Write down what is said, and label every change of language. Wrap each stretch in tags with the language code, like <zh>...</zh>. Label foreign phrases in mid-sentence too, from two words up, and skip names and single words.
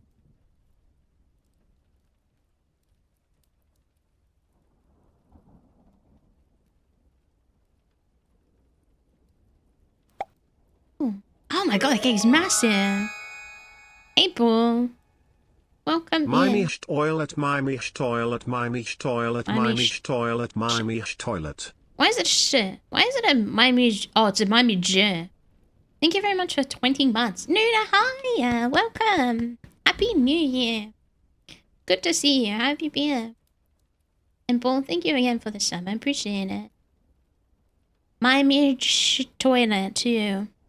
<en>Ooh. Oh my god, that cake's massive. April. Welcome Mimyh toilet, Mimyh toilet, Mimyh toilet, Mimyh toilet, Mimyh toilet. Why is it shit? Why is it a Mimyh? Oh, it's a Mimyh. Thank you very much for 20 months. Nuna, hi. Welcome. Happy New Year. Good to see you. How have you been? And Bull, thank you again for the sub. I appreciate it. Mimyh toilet, too.</en>